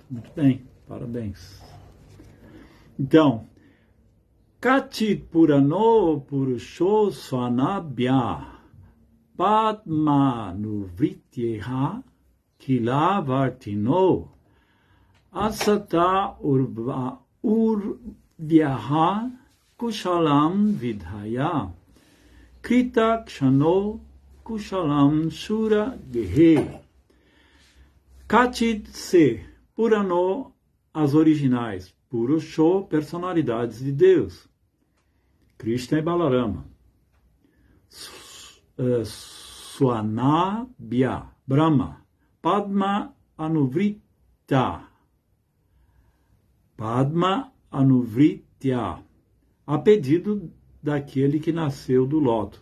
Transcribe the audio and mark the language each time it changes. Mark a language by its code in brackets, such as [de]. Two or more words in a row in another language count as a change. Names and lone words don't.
[pt] Muito bem, parabéns. Então, [sa] Kachit Purano Purusho Svanabhya Padma Nuvrityeha Kilavartino Asata Urvyaha Kushalam Vidhaya Krita Kshano Kushalam Shura Gehe. [pt] Kachit se, Purano, as originais, Purusho, personalidades de Deus, Krishna e Balarama. [sa] Swanabhya Brahma Padma Anuvrita Padma Anuvritya, [pt] a pedido daquele que nasceu do lótus.